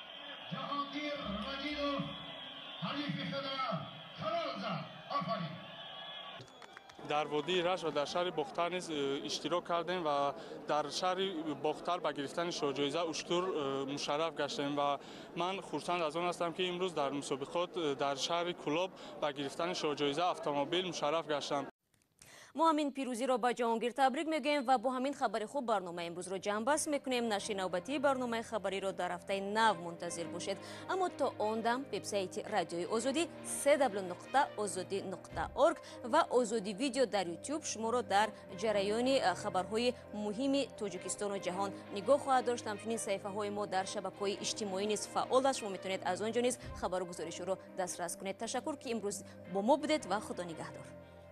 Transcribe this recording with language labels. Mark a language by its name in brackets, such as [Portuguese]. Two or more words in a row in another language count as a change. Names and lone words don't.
[Tajik] дар водии раш ва дар шаҳри бохтар низ иштирок кардем ва дар шаҳри бохтар ба гирифтани шоҳҷоиза уштур мушарраф гаштем ва ман хурсанд аз он ҳастам ки имрӯз дар мусобиқот дар шаҳри Кулоб ба гирифтани шоҳҷоиза автомобил мушарраф гаштам. мо ҳамин пирӯзиро ба Ҷаҳонгир табрик мегӯем ва бо ҳамин хабари хуб барномаи имрӯзро ҷамъбаст мекунем. нашри навбатии барномаи хабариро дар ҳафтаи нав мунтазир бошед. аммо то он дам вебсайти радиои озодӣ www.ozodi.org ва озоди видео дар YouTube шуморо дар ҷараёни хабарҳои муҳими Тоҷикистону ҷаҳон нигоҳ хоҳад дошт. ҳамчунин саҳифаҳои мо дар шабакаҳои иҷтимоӣ низ фаъол аст. шумо метавонед аз он ҷо низ хабару гузоришҳоро дастрас кунед. ташаккур ки имрӯз бо мо будед ва худо нигаҳдор.